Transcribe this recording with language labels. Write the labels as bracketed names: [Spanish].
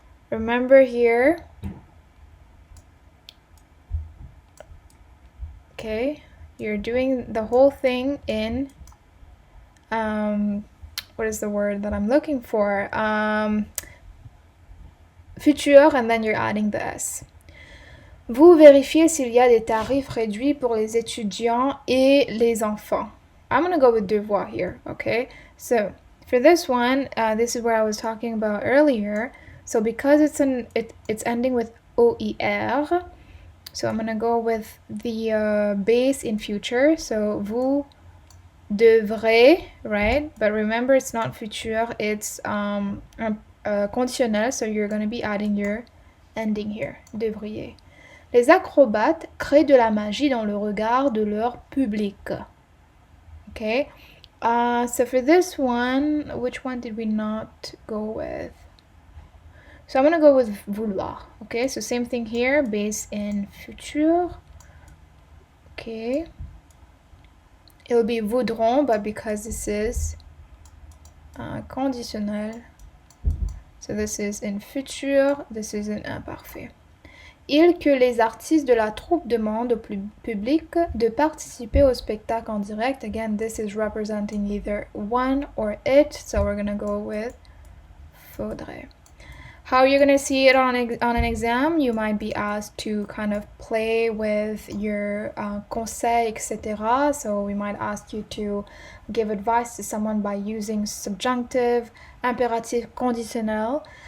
[English] Remember here, okay, you're doing the whole thing in what is the word that I'm looking for? Futur, and then you're adding the S. [French] Vous vérifiez s'il y a des tarifs réduits pour les étudiants et les enfants. [English] I'm going to go with devoir here, okay? So, for this one, this is where I was talking about earlier. So, because it's ending with OIR, so I'm going to go with the base in future. So, [French] vous devrez, [English] right? But remember, it's not futur, it's conditionnel, so you're going to be adding your ending here, devriez. [French] Les acrobates créent de la magie dans le regard de leur public. [English] Okay, so for this one, which one did we not go with? So I'm going to go with vouloir. Okay, so same thing here, base in futur. Okay. It'll be voudront, but because this is conditionnel, so this is in futur, this is in imparfait. [French] Il que les artistes de la troupe demandent au public de participer au spectacle en direct. [English] Again, this is representing either one or it, so we're going to go with faudrait. How you're going to see it on an exam, you might be asked to kind of play with your conseil, etc. So we might ask you to give advice to someone by using subjunctive, impératif, conditionnel.